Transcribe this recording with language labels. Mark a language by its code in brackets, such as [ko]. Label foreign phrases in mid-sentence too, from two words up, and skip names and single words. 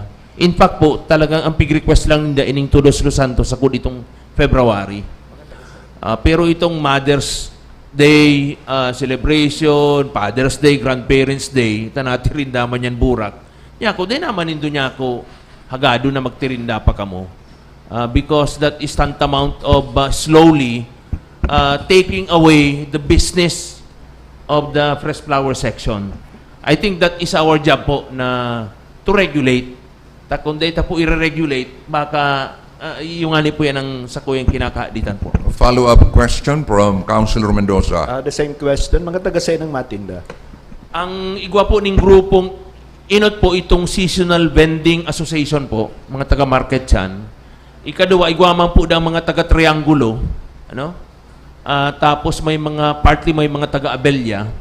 [bik] In fact po, talagang ang pig-request lang ninda ining Todos Los Santos sa itong February. Pero itong Mother's Day celebration, Father's Day, Grandparents' Day, tanatirinda man yan burak. Niya ako, di naman nindo niya ako hagado na magtirinda pa kamo. [en] Because that is tantamount of slowly taking away the business of the fresh flower section. I think that is our job [bik] po na [en] to regulate. [bik] Kung data po i-regulate, baka yung ani po yan ang sakuyang kinakaaditan po. [en] Follow-up question from Councilor Mendoza. The same question, [bik] mga taga-say ng matinda. Ang igwa po ng grupong inot po itong [en] Seasonal Vending Association [bik] po, mga taga-market yan. Ikaduwa, igwa man po ng mga taga-triangulo. Ano? Tapos may mga, partly may mga taga-abelya.